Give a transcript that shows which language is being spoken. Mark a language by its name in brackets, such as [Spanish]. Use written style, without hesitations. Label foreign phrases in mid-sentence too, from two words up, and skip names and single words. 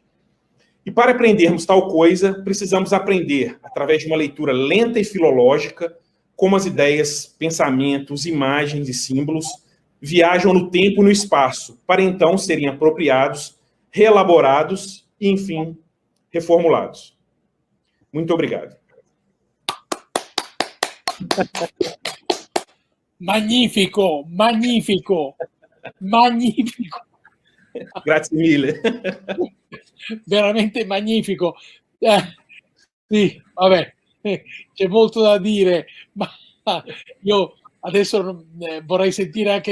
[Portuguese] E para aprendermos tal coisa, precisamos aprender, através de uma leitura lenta e filológica, como as ideias, pensamentos, imagens e símbolos viajam no tempo e no espaço, para então serem apropriados, reelaborados e, enfim, reformulados. Muito obrigado. [Italian] Magnifico, magnifico, magnifico. Grazie mille. Veramente magnifico. Sì, vabbè, c'è molto da dire, ma io adesso vorrei sentire anche